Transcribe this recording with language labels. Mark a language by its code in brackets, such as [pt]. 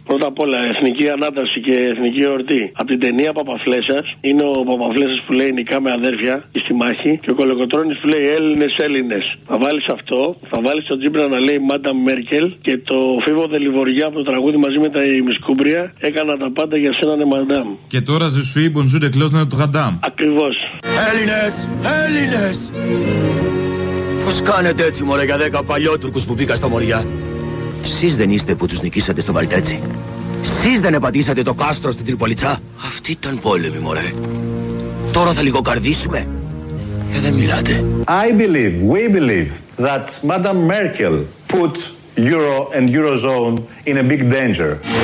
[el] Πρώτα απ' όλα, εθνική ανάταση και εθνική εορτή. Από την ταινία Παπαφλέσσας, είναι ο Παπαφλέσσας που λέει νικάμε αδέρφια και στη μάχη, και ο Κολοκοτρώνης που λέει Έλληνες, Έλληνες. Θα βάλεις αυτό, θα βάλεις τον Τζίμπρα να λέει Μάντα Μέρκελ και το Φίβο Δελιβοριά από το τραγούδι μαζί με τα Ιμισκούμπρια. Έκανα τα πάντα για σένα, ναι, μαντάμ. Και τώρα ζεσουί, [fr] bonjour, de close, notre dame. [el] Ακριβώς. Έλληνες, Έλληνες! Πώς κάνετε έτσι, μωρέ, για 10 παλιότουρκους που μπήκα στα μωριά? Εσείς δεν είστε που τους νικήσατε στο Βαλτέτσι? Εσείς δεν επαντήσατε το κάστρο στην Τριπολιτσά? Αυτή ήταν πόλεμη, μωρέ. Τώρα θα λιγοκαρδίσουμε. Και δεν μιλάτε. [en] I believe, we believe, that Madame Merkel put Euro and Eurozone in a big danger.